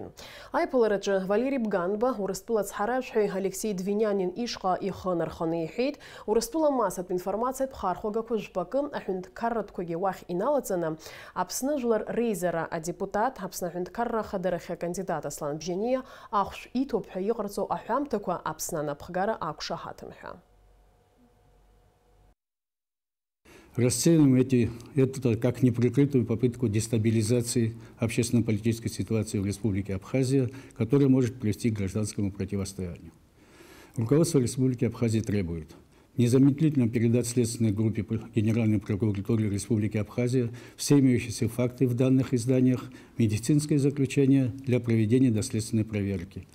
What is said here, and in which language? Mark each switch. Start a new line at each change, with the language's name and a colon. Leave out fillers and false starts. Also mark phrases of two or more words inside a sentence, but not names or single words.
Abkhazian: Аиԥылараҿы Валерий Бганба Урыстәыла ацҳаражәҳәаҩ Алексей Двинянин ишҟа ихы нарханы иҳәеит, Урыстәыла масатә информациатә хархәагақәа жәпакы аҳәынҭқарратәқәагьы уахь иналаҵаны Аԥсны жәлар реизара адепутат Аԥсны аҳәынҭқарра ахадарахьы акандидат Аслан Бжьаниа ахәшә иҭоуп ҳәа иҟарҵо аҳәамҭақәа Аԥсны анапхгара ақәшаҳаҭым ҳәа.
Russian: Расцениваем это как неприкрытую попытку дестабилизации общественно-политической ситуации в Республике Абхазия, которая может привести к гражданскому противостоянию. Руководство Республики Абхазия требует незамедлительно передать следственной группе Генеральной прокуратуры Республики Абхазия все имеющиеся факты в данных изданиях, медицинское заключение для проведения доследственной проверки.